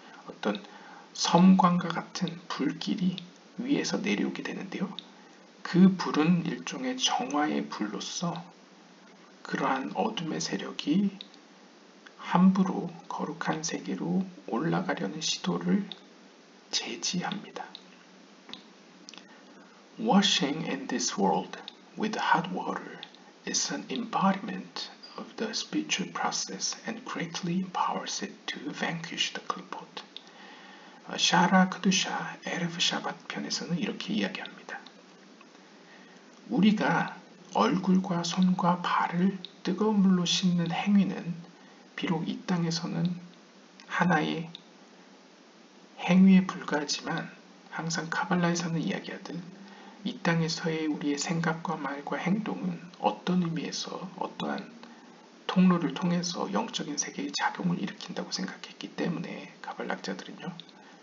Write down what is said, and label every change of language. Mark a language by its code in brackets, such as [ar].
[ko] 어떤 섬광과 같은 불길이 위에서 내려오게 되는데요. 그 불은 일종의 정화의 불로서 그러한 어둠의 세력이 함부로 거룩한 세계로 올라가려는 시도를 제지합니다. [en] Washing in this world with hot water is an embodiment of the spiritual process and greatly empowers it to vanquish the klipot. [ko] 샤라 크두샤 에르브 샤밧 편에서는 이렇게 이야기합니다. 우리가 얼굴과 손과 발을 뜨거운 물로 씻는 행위는 비록 이 땅에서는 하나의 행위에 불과하지만 항상 카발라에서는 이야기하듯 이 땅에서의 우리의 생각과 말과 행동은 어떤 의미에서 어떠한 통로를 통해서 영적인 세계의 작용을 일으킨다고 생각했기 때문에 카발락자들은요.